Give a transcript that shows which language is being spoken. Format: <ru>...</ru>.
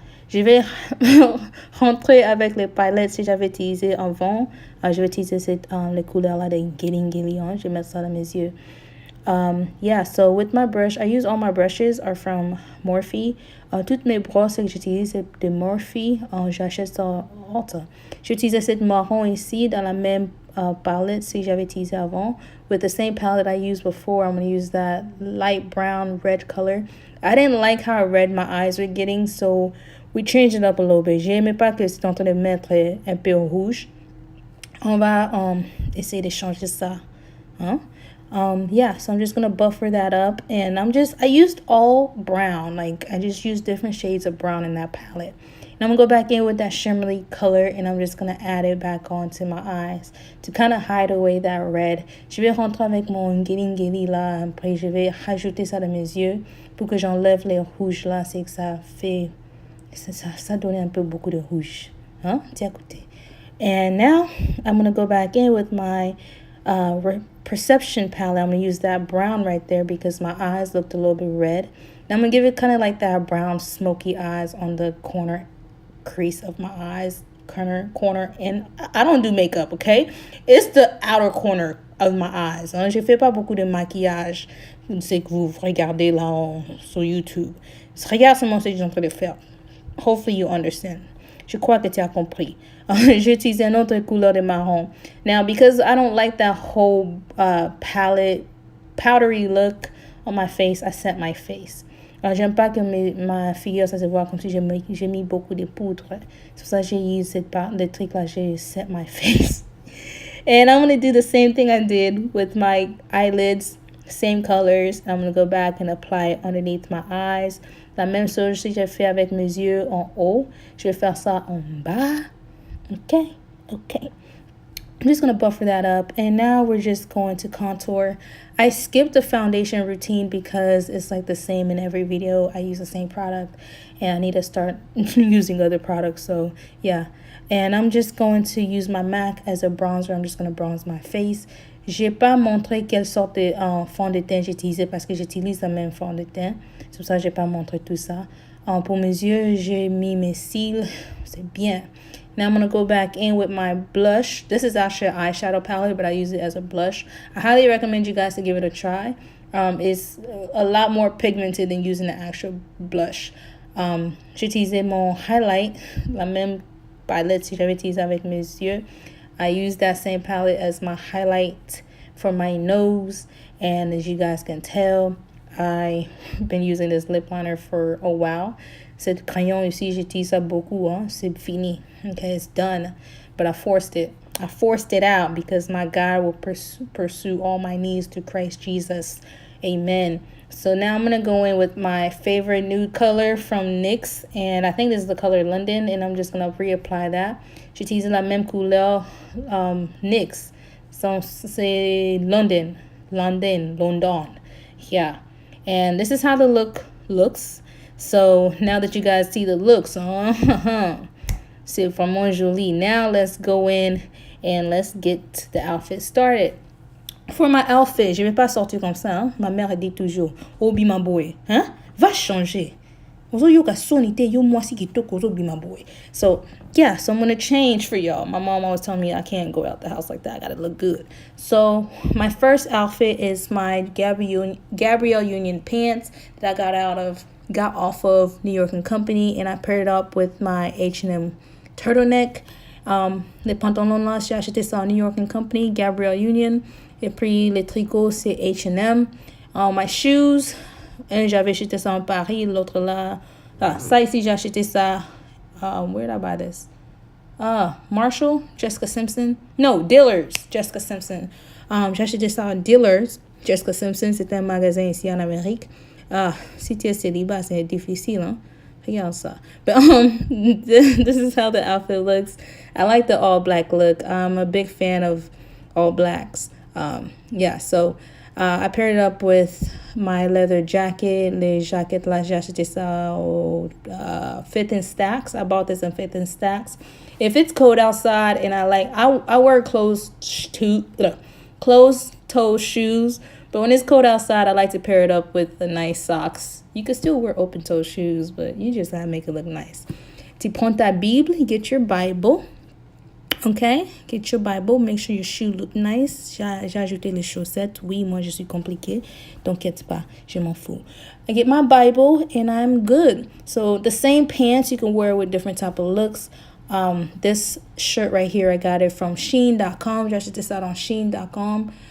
<fr>Je vais rentrer avec les palettes si j'avais utilisé avant. Je vais utiliser les couleurs-là de Getting Gilly. Je vais mettre ça dans mes yeux.</fr> <en>Yeah, so with my brush, I use all my brushes are from Morphe.</en> <fr>Toutes mes brosses que j'utilise, c'est de Morphe. J'achète ça à Ulta. J'utilise cette marron ici dans la même palette si j'avais utilisé avant.</fr> <en>With the same palette I used before, I'm going to use that light brown red color. I didn't like how red my eyes were getting, so we changed it up a little bit.</en> <fr>J'aimais pas que c'était en train de mettre un peu rouge. On va essayer de changer ça. Hein?</fr> <en>Yeah, so I'm just gonna buffer that up and I used all brown, like I just used different shades of brown in that palette. And I'm gonna go back in with that shimmery color and I'm just gonna add it back onto my eyes to kind of hide away that red.</en> <fr>Je vais rentrer avec mon Getting Gilly là, après je vais rajouter ça dans mes yeux pour que j'enlève les rouges là, c'est que ça fait, ça donne un peu beaucoup de rouge. Hein? Tiens, écoutez.</fr> <en>And now I'm gonna go back in with my Perception palette. I'm going to use that brown right there because my eyes looked a little bit red. And I'm going to give it kind of like that brown smoky eyes on the corner crease of my eyes. Corner. And I don't do makeup, okay? It's the outer corner of my eyes.</en> <fr>Je fais pas beaucoup de maquillage. C'est que vous regardez là sur YouTube. Regarde seulement ce que j'ai en train de faire.</fr> <en>Hopefully you understand.</en> <fr>Je crois que tu as compris. J'ai utilisé une autre couleur de marron.</fr> <en>Now, because I don't like that whole palette, powdery look on my face, I set my face.</en> <fr>J'aime pas que ma figure, ça se voit comme si j'ai mis beaucoup de poudre. C'est pour ça que j'ai usé le truc là, j'ai</fr> <en>set my face. And I'm going to do the same thing I did with my eyelids, same colors. I'm going to go back and apply it underneath my eyes.</en> <fr>La même chose que j'ai fait avec mes yeux en haut. Je vais faire ça en bas. Okay.</fr> <en>I'm just going to buffer that up. And now we're just going to contour. I skipped the foundation routine because it's like the same in every video. I use the same product. And I need to start using other products. So, yeah. And I'm just going to use my MAC as a bronzer. I'm just going to bronze my face.</en> <fr>J'ai pas montré quelle sorte de fond de teint j'utilisais parce que j'utilise le même fond de teint. C'est pour ça que j'ai pas montré tout ça. Pour mes yeux, j'ai mis mes cils. C'est bien.</fr> <en>Now I'm going to go back in with my blush. This is actually an eyeshadow palette, but I use it as a blush. I highly recommend you guys to give it a try. It's a lot more pigmented than using the actual blush.</en> <fr>J'ai utilisé mon highlight, la même palette si j'avais utilisé avec mes yeux.</fr> <en>I use that same palette as my highlight for my nose. And as you guys can tell, I've been using this lip liner for a while.</en> <fr>Cette crayon ici, j'utilise ça beaucoup. Hein? C'est fini.</fr> <en>Okay, it's done. But I forced it. I forced it out because my God will pursue all my needs through Christ Jesus. Amen. So now I'm going to go in with my favorite nude color from NYX. And I think this is the color London. And I'm just going to reapply that.</en> <fr>J'utilise la même couleur NYX. So c'est London.</fr> <en>London. Yeah. And this is how the look looks. So now that you guys see the looks,</en> <fr>c'est vraiment joli.</fr> <en>Now let's go in and let's get the outfit started. For my outfit,</en> <fr>je vais pas sortir comme ça. Hein? Ma mère dit toujours, Obi</fr> <en>my boy,</en> <fr>hein? Va changer.</fr> <en>So yeah, so I'm gonna change for y'all. My mom always telling me I can't go out the house like that. I gotta look good. So my first outfit is my Gabrielle Union pants that I got off of New York and Company, and I paired it up with my H&M turtleneck.</en> <fr>Les pantalons là, j'ai acheté ça en New York and Company, Gabrielle Union. Et puis les tricots, c'est H&M.</fr> <en>My shoes,</en> <fr>un j'avais acheté ça en Paris, l'autre là. Ça ici, j'ai acheté ça.</fr> <en>Where did I buy this?</en> <fr>Marshall, Jessica Simpson.</fr> <en>No, Dillard's, Jessica Simpson.</en> <fr>J'ai acheté ça à Dillard's, Jessica Simpson. C'est un magasin ici en Amérique. Si tu es célibat, c'est difficile, hein? Regarde ça.</fr> <en>But this is how the outfit looks. I like the all black look. I'm a big fan of all blacks. Yeah, so I paired it up with my leather jacket.</en> <fr>Les jaquettes là, j'ai acheté ça au Fit in Stacks.</fr> <en>I bought this in Fit in Stacks. If it's cold outside and I wear closed-toe shoes, but when it's cold outside, I like to pair it up with the nice socks. You can still wear open-toe shoes, but you just gotta make it look nice.</en> <fr>Tu prends ta Bible,</fr> <en>get your Bible. Okay, get your Bible. Make sure your shoe look nice.</en> <fr>J'ai ajouté les chaussettes. Oui, moi je suis compliquée. T'inquiète pas, je m'en fous.</fr> <en>I get my Bible and I'm good. So the same pants you can wear with different type of looks. This shirt right here, I got it from Shein.com.</en> <fr>J'ai acheté ça dans Shein.com.</fr>